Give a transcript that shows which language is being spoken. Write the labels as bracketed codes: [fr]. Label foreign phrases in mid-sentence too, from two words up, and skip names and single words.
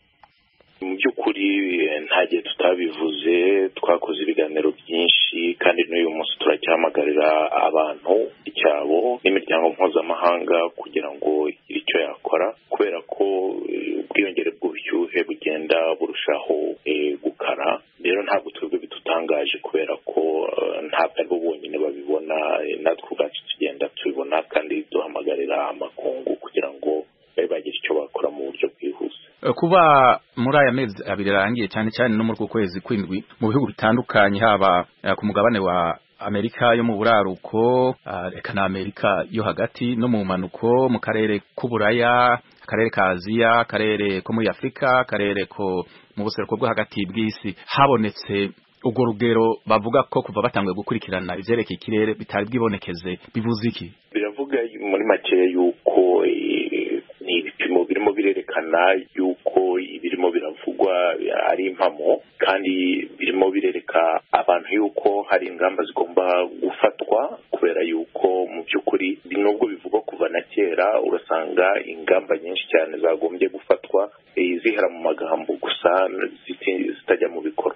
[rw] Mu by'ukuri nta gihe tutabivuze, twakoze ibiganiro byinshi kandi n'uyu munsi turacyahamagarira abantu icyabo n'imiryango mpuzamahanga kugira ngo igire icyo yakora, kubera ko ubwiyongere bw'ubushyuhe bugenda burushaho gukara. Rero ntabwo twebwe bitutangaje kubera ko ntabwo ari bo bonyine babibona, natwe ubwacu tugenda tubibona kandi duhamagarira amakungu kugira ngo bagire icyo bakora mu buryo bwihuse. [rn] Kuba muri aya mezi abiri arangiye cyane cyane no muri uku kwezi kw'indwi mu bihugu bitandukanye, haba ku mugabane wa Amerika yo mu buraruko, reka na Amerika yo hagati no mu manuko, mu karere k'Uburaya, akarere ka Aziya, akarere ko muri Afrika, akarere ko mu buseruko bwo hagati bw'isi, habonetse ubwo rugero bavuga ko kuva batanguye gukurikirana ivyerekeye ikirere bitari bwibonekeze. Bivuze iki? Biravuga muri make yuko ni ibipimo birimo birerekana yuko ibirimo biravugwa ari impamo, kandi birimo birereka abantu yuko hari ingamba zigomba gufatwa, kubera yuko mu by'ukuri nubwo bivugwa kuva na kera, urasanga ingamba nyinshi cyane zagombye gufatwa zihera mu magambo gusa zitajya mu bikorwa.